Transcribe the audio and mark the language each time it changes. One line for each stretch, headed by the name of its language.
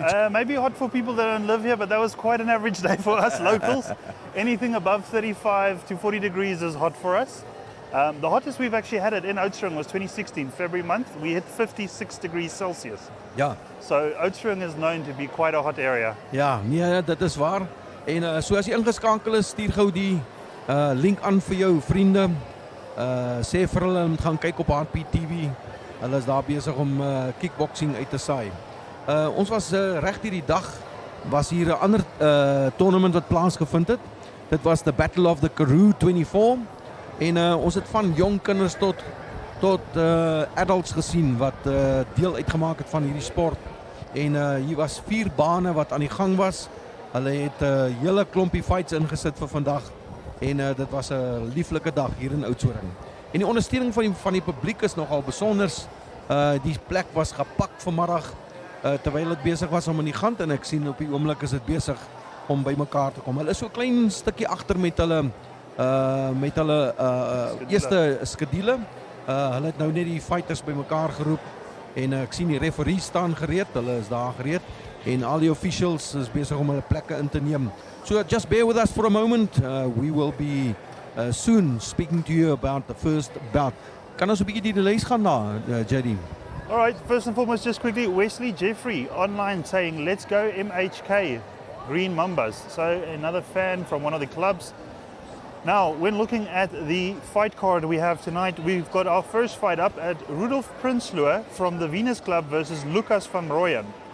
English: Maybe hot for people that don't live here, but that was quite an average day for us locals. Anything above 35 to 40 degrees is hot for us. The hottest we've actually had it in Oudtshoorn was 2016, February month. We hit 56 degrees Celsius. Ja. So Oudtshoorn is known to be quite a hot area.
Afrikaans: Ja, nee, dit is waar. En so as jy ingeskakel is, stuur gou die link aan vir jou vriende. Sê vir hulle om gaan kyk op Heartbeat TV. Hulle is daar besig om kickboxing uit te saai. Ons was reg hierdie dag was hier 'n ander tournament wat plaasgevind het. Dit was the Battle of the Karoo24. En ons het van jong kinders tot adults gesien wat deel uitgemaak het van hierdie sport. En hier was 4 bane wat aan die gang was. Hulle het 'n hele klompie fights ingesit vir vandag. En dit was 'n lieflike dag hier in Oudtshoorn. En die ondersteuning van die publiek is nogal besonder. Die plek was gepak vanmiddag terwyl dit besig was om in die gang, en ek sien op die oomblik is dit besig om bymekaar te kom. Hulle is so 'n klein stukkie agter met hulle eerste skedule. Hulle het nou net die fighters bymekaar geroep en ek sien die referees staan gereed. Hulle is daar gereed en al die officials is besig om hulle plekke in te neem.
English: So just bear with us for a moment. We will be soon speaking to you about the first bout.
Afrikaans: Kan ons 'n bietjie die lys gaan daar, JD?
English: All right, first and foremost, just quickly, Wesley Jeffrey online saying, "Let's go MHK, Green Mambas." So another fan from one of the clubs. Now, when looking at the fight card we have tonight, we've got our first fight up at Rudolf Prinsloo from the Venus Club versus Lucas van Rooyen.